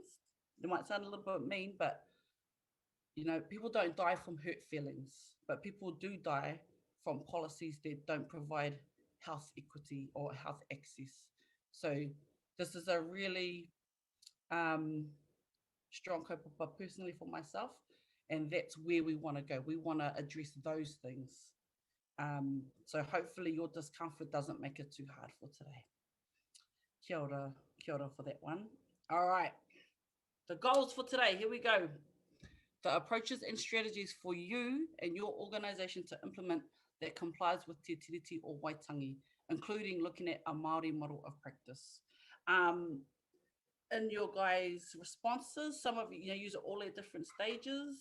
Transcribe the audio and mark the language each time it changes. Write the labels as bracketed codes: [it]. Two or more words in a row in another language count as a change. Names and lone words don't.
[en] They might sound a little bit mean, but people don't die from hurt feelings, but people do die from policies that don't provide health equity or health access. So this is a really strong kaupapa personally for myself, and that's where we want to go. We want to address those things. So hopefully your discomfort doesn't make it too hard for today. [mi] Kia ora [en] for that one. All right, the goals for today, here we go. The approaches and strategies for you and your organization to implement that complies with Te Tiriti or Waitangi, including looking at a Māori model of practice. In your guys' responses, some of you use it all at different stages.